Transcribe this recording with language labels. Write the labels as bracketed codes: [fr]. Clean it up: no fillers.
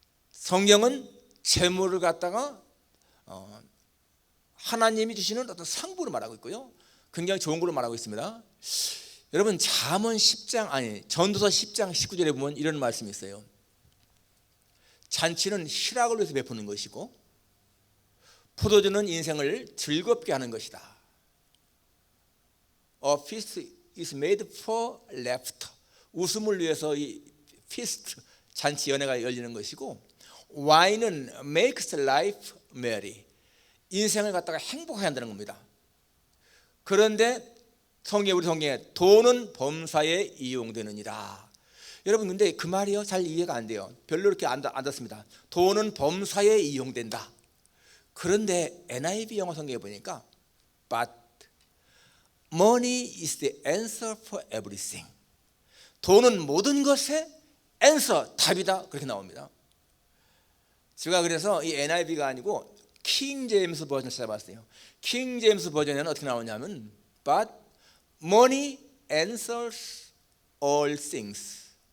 [ko] 성경은 재물을 갖다가 하나님이 주시는 어떤 상부로 말하고 있고요, 굉장히 좋은 걸로 말하고 있습니다. 여러분, 전도서 10장 19절에 보면 이런 말씀이 있어요. 잔치는 희락을 위해서 베푸는 것이고 포도주는 인생을 즐겁게 하는 것이다. [en] A feast is made for laughter. [ko] 웃음을 위해서 이 feast, 잔치, 연회가 열리는 것이고, 와인은 [en] makes life merry. [ko] 인생을 갖다가 행복하게 한다는 겁니다. 그런데 우리 성경에 돈은 범사에 이용되느니라. 여러분, 근데 그 말이요, 잘 이해가 안 돼요. 별로 이렇게 안 닿습니다. 돈은 범사에 이용된다. 그런데 NIV 영어 성경에 보니까 [en] But money is the answer for everything. [ko] 돈은 모든 것의 answer, 답이다, 그렇게 나옵니다. 제가 그래서 이 NIV가 아니고 킹 제임스 버전을 찾아봤어요. 킹 제임스 버전에는 어떻게 나오냐면 [en] But money answers all things.